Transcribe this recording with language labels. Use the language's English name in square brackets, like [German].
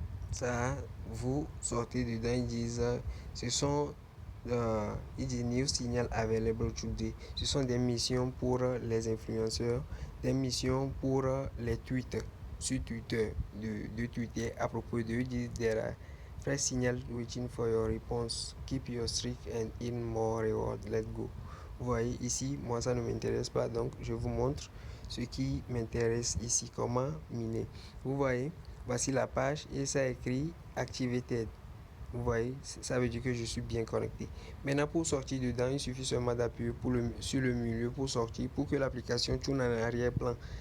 [French] Ça, vous sortez dedans, ils disent, ils disent [English] New Signal Available Today. [French] Ce sont des missions pour les influenceurs, des missions pour les tweets sur Twitter, de Twitter à propos de disent [English] there are fresh signal waiting for your response. Keep your streak and in more reward. Let's go. [French] Vous voyez ici, moi ça ne m'intéresse pas, donc je vous montre ce qui m'intéresse ici, comment miner. Vous voyez, voici la page et ça écrit Activated. Vous voyez, ça veut dire que je suis bien connecté. Maintenant, pour sortir dedans, il suffit seulement d'appuyer sur le milieu pour sortir, pour que l'application tourne en arrière-plan.